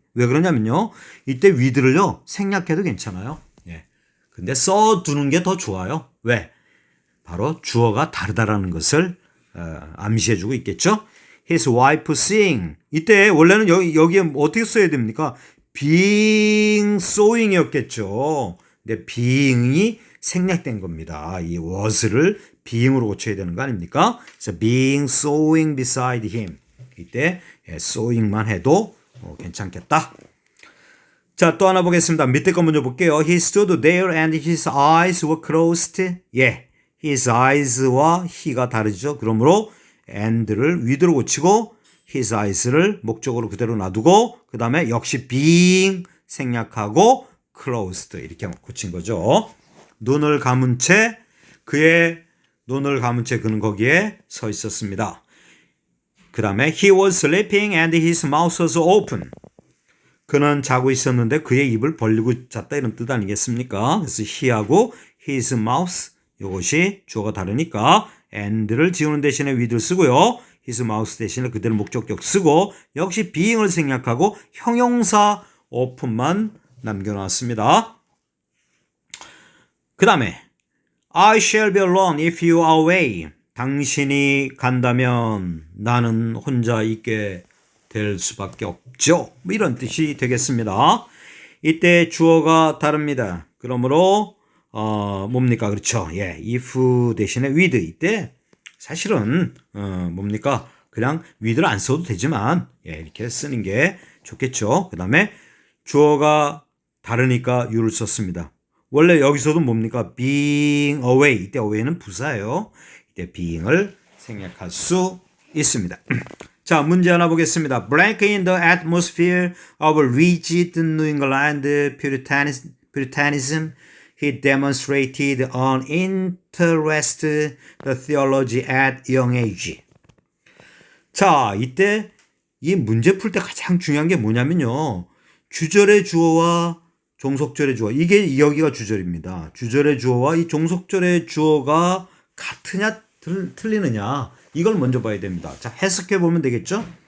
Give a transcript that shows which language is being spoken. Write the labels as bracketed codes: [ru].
[ko] 왜 그러냐면요. 이때 with를요. 생략해도 괜찮아요. 예. 근데 써두는 게 더 좋아요. 왜? 바로 주어가 다르다라는 것을 암시해주고 있겠죠. [en] His wife seeing. [ko] 이때 원래는 여기에 어떻게 써야 됩니까? [en] being sewing이었겠죠. [ko] 근데 being이 생략된 겁니다. 이 was를 being으로 고쳐야 되는 거 아닙니까? 그래서 [en] being sewing beside him. [ko] 이때 sewing만 해도 괜찮겠다. 자, 또 하나 보겠습니다. 밑에 거 먼저 볼게요. [en] He stood there and his eyes were closed. [ko] 예, his eyes와 he가 다르죠. 그러므로 and를 with로 고치고 his eyes를 목적으로 그대로 놔두고 그 다음에 역시 being 생략하고 closed 이렇게 고친 거죠. 눈을 감은 채 그의 눈을 감은 채 그는 거기에 서 있었습니다. 그 다음에 [en] he was sleeping and his mouth was open. [ko] 그는 자고 있었는데 그의 입을 벌리고 잤다 이런 뜻 아니겠습니까? 그래서 he하고 his mouth 이것이 주어가 다르니까 and를 지우는 대신에 with를 쓰고요. his mouth 대신에 그대로 목적격 쓰고 역시 being을 생략하고 형용사 open만 남겨놨습니다. 그 다음에 [en] I shall be alone if you are away. [ko] 당신이 간다면 나는 혼자 있게 될 수밖에 없죠. 뭐 이런 뜻이 되겠습니다. 이때 주어가 다릅니다. 그러므로 뭡니까? 그렇죠. 예, if 대신에 with. 이때 사실은 뭡니까? 그냥 with를 안 써도 되지만 예, 이렇게 쓰는 게 좋겠죠. 그 다음에 주어가 다르니까 you를 썼습니다. 원래 여기서도 뭡니까? being away. 이때 away는 부사예요. 이때 being을 생략할 수 있습니다. 자, 문제 하나 보겠습니다. [en] Blank in the atmosphere of rigid New England Puritanism, he demonstrated an interest in theology at young age. [ko] 자, 이때 이 문제 풀 때 가장 중요한 게 뭐냐면요. 주절의 주어와 종속절의 주어. 이게 여기가 주절입니다. 주절의 주어와 이 종속절의 주어가 같으냐 틀리느냐. 이걸 먼저 봐야 됩니다. 자, 해석해 보면 되겠죠?